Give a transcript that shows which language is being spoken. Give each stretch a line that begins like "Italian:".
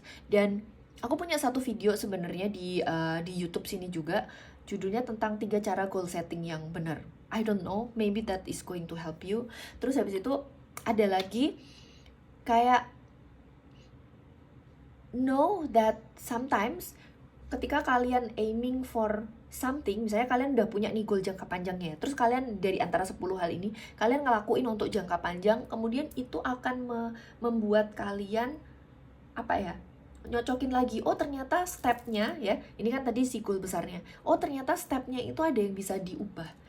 Indonesian: Dan aku punya satu video sebenarnya di YouTube sini juga, judulnya tentang 3 cara goal setting yang benar.
English: I don't know, maybe that is going to help you.
Indonesian: Terus habis itu ada lagi kayak
English: know that sometimes
Indonesian: ketika kalian
English: aiming for something,
Indonesian: misalnya kalian udah punya nih goal jangka panjangnya, terus kalian dari antara 10 hal ini kalian ngelakuin untuk jangka panjang, kemudian itu akan membuat kalian nyocokin lagi, oh ternyata stepnya ya, ini kan tadi si goal besarnya, oh ternyata stepnya itu ada yang bisa diubah.